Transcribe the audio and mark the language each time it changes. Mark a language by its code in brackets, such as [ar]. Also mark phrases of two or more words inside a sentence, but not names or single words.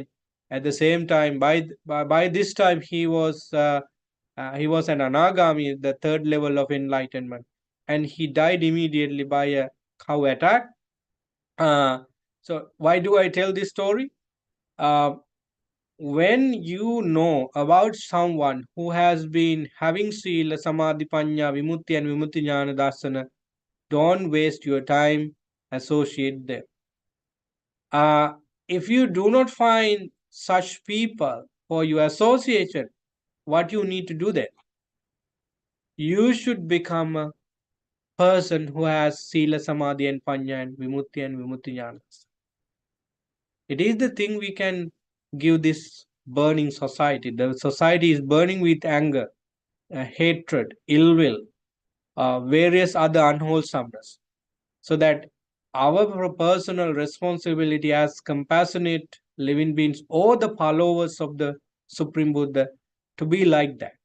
[en] At the same time, by this time, he was an anagami, the third level of enlightenment, and he died immediately by a cow attack. So why do I tell this story? Uh, when you know about someone who has been having [pi] sila, samadhi, panya, vimutti, [en] and [pi] vimutti jnana dasana, [en] don't waste your time, associate them. Uh, if you do not find such people for your association, what you need to do then? You should become a person who has [pi] sila, samadhi, [en] and panya, and [pi] vimutti jnana. [en] It is the thing we can give this burning society. The society is burning with anger, hatred, ill will, various other unwholesomeness. So that our personal responsibility as compassionate living beings or the followers of the Supreme Buddha to be like that.